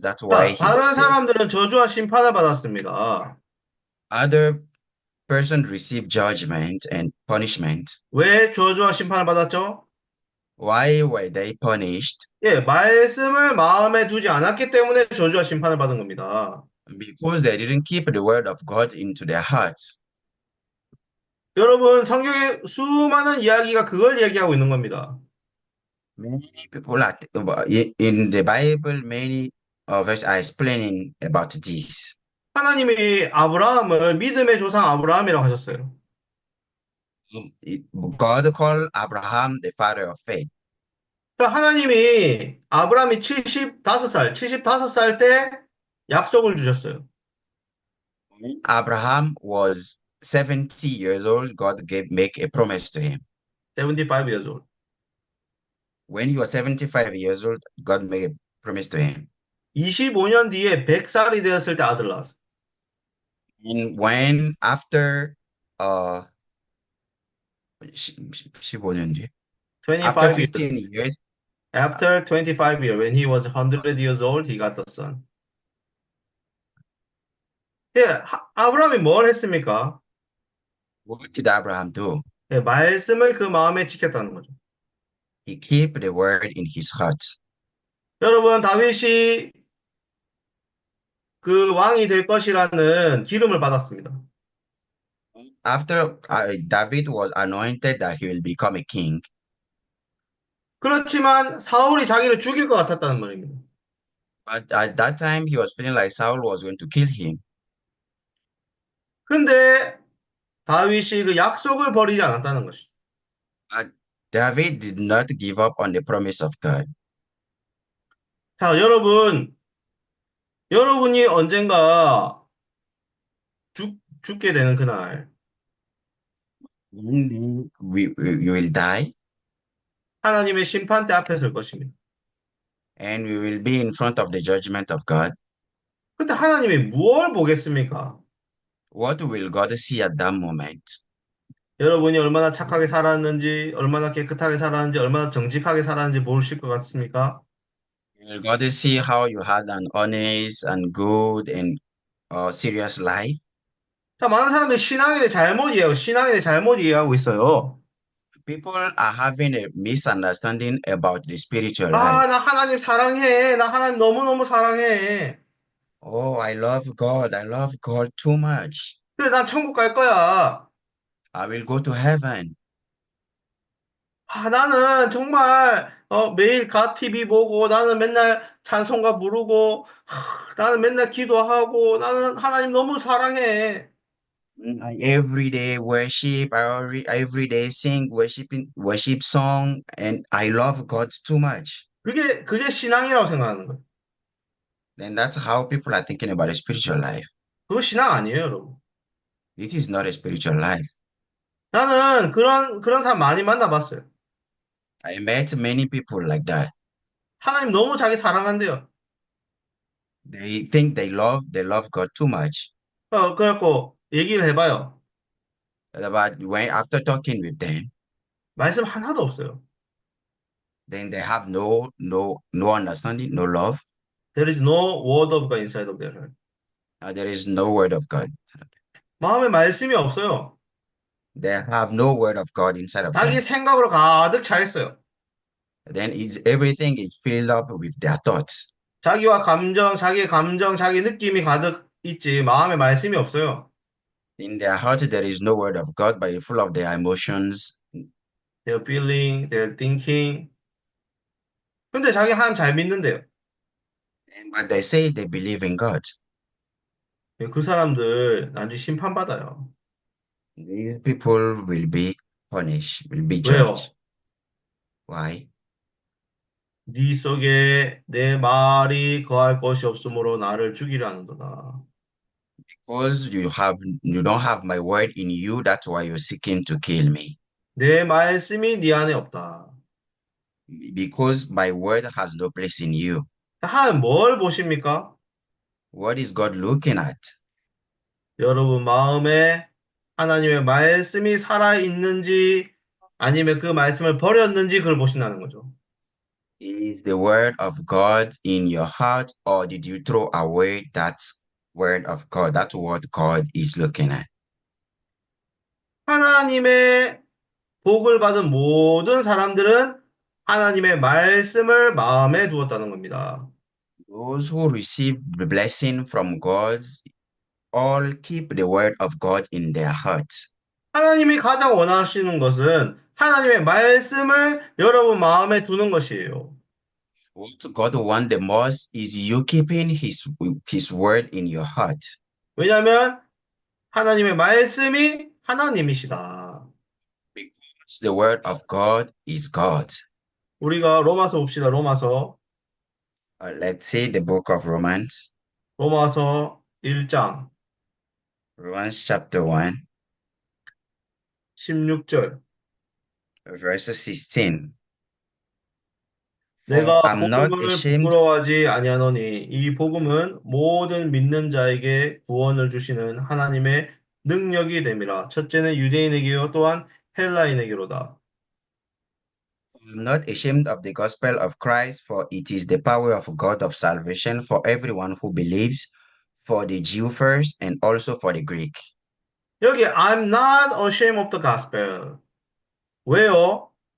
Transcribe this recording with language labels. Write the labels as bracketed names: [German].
[English] That's why [Korean] 자, [English] he was [Korean] 다른 [English] saved. [Korean] 사람들은 저주와 심판을 받았습니다. [English] Other persons receive judgment and punishment. [Korean] 왜 저주와 심판을 받았죠? [English] Why were they punished? [Korean] 예, 말씀을 마음에 두지 않았기 때문에 저주와 심판을 받은 겁니다. [English] Because they didn't keep the word of God into their hearts. [Korean] 여러분, 성경에 수많은 이야기가 그걸 얘기하고 있는 겁니다. [English] Many people are, in the Bible, many of us are explaining about this. [Korean] 하나님이 아브라함을 믿음의 조상 아브라함이라고 하셨어요. [English] God called Abraham the father of faith. [Korean] 그러니까 하나님이 아브라함이 75살 때 약속을 주셨어요. [English] Abraham was 70 years old. God make a promise to him. 75 years old. When he was 75 years old, God made a promise to him. [Korean] 25년 뒤에 100살이 되었을 때 아들 낳았어요. [English] And when after [Korean] 15년 뒤, [English] after 25 years. 15 years, After 25 years, when he was 100 years old, he got the son. [Korean] 예, 아브라함이 뭘 했습니까? [English] what did Abraham do? [Korean] 예, 말씀을 그 마음에 지켰다는 거죠. [English] He kept the word in his heart. [Korean] 여러분, 다윗이 그 왕이 될 것이라는 기름을 받았습니다. [English] After David was anointed that he will become a king, [Korean] 그렇지만 사울이 자기를 죽일 것 같았다는 말입니다. [English] but at that time he was feeling like Saul was going to kill him. [Korean] 근데 다윗이 그 약속을 버리지 않았다는 것이죠. [English] But David did not give up on the promise of God. [Korean] 자, 여러분이 언젠가 죽게 되는 그날, [English] One day we will die [Korean] 하나님의 심판대 앞에 설 것입니다. [English] and we will be in front of the judgment of God. [Korean] 그때 하나님이 무엇을 보겠습니까? [English] What will God see at that moment? [Korean] 여러분이 얼마나 착하게 살았는지, 얼마나 깨끗하게 살았는지, 얼마나 정직하게 살았는지 모르실 것 같습니까? [English] Will God see how you had an honest and good and serious life? [Korean] 자, 많은 사람들이 신앙에 대해 잘못 이해하고 있어요. [English] People are having a misunderstanding about the spiritual 아, life. [Korean] 나 하나님 사랑해. 나 하나님 너무너무 사랑해. [English] Oh, I love God. I love God too much. [Korean] 그래, 난 천국 갈 거야. [English] I will go to heaven. [Korean] 나는 정말 매일 가 TV 보고 나는 맨날 찬송가 부르고 나는 맨날 기도하고 나는 하나님 너무 사랑해. [English] I every day worship. Every day sing worship song, and I love God too much. [Korean] 그게 신앙이라고 생각하는 거예요. [English] Then that's how people are thinking about a spiritual life. [Korean] 그거 신앙 아니에요, 여러분. [English] This is not a spiritual life. [Korean] 나는 그런 사람 많이 만나봤어요. [English] I met many people like that. [Korean] 하나님 너무 자기 사랑한대요. [English] They think they love God too much. [Korean] 그래갖고 얘기를 해봐요. [English] But when after talking with them, [Korean] 말씀 하나도 없어요. [English] then they have no understanding, no love. There is no word of God inside of their heart. There is no word of God. [Korean] 마음에 말씀이 없어요. [English] They have no word of God inside of [Korean] 자기 [English] them. [Korean] 생각으로 가득 차 있어요. [English] Then everything is filled up with their thoughts. [Korean] 자기의 감정, 자기 느낌이 가득 있지 마음에 말씀이 없어요. [English] In their heart, there is no word of God, but it's full of their emotions. Their feeling, their thinking. [Korean] 근데 자기 하나님 잘 믿는데요. [English] But they say they believe in God. [Korean] 그 사람들 나중에 심판받아요. [English] These people will be punished, will be [Korean] 왜요? [English] judged. Why? [Korean] 네 속에 내 말이 거할 것이 없으므로 나를 죽이려 하는도다. [English] Because you don't have my word in you, that's why you're seeking to kill me. [Korean] 내 말씀이 네 안에 없다. [English] Because my word has no place in you. [Korean] 하나님 뭘 보십니까? [English] What is God looking at? [Korean] 여러분 마음에 하나님의 말씀이 살아있는지 아니면 그 말씀을 버렸는지 그걸 보신다는 거죠. [English] Is the word of God in your heart, or did you throw away that word of God? That's what God is looking at. [Korean] 하나님의 복을 받은 모든 사람들은 하나님의 말씀을 마음에 두었다는 겁니다. [English] Those who receive the blessing from God all keep the word of God in their heart. [Korean] 하나님이 가장 원하시는 것은 하나님의 말씀을 여러분 마음에 두는 것이에요. [English] What God wants the most is you keeping his word in your heart. [Korean] 왜냐하면 하나님의 말씀이 하나님이시다. [English] Because the word of God is God. [Korean] 우리가 로마서 봅시다. 로마서 [English] Let's see the book of Romans. [Korean] 1장 [English] Romans chapter 1, [Korean] 16절. [English] verse 16. [Korean] 내가 [English] I'm not [Korean] 복음을 [English] ashamed. [Korean] 부끄러워하지 아니하노니 이 복음은 모든 믿는 자에게 구원을 주시는 하나님의 능력이 됨이라. 첫째는 유대인에게요 또한 헬라인에게로다. [English] I'm not ashamed of the gospel of Christ, for it is the power of God of salvation for everyone who believes, for the Jew first and also for the Greek. [Korean] 여기 [English] I'm not ashamed of the gospel. [Korean] 왜요?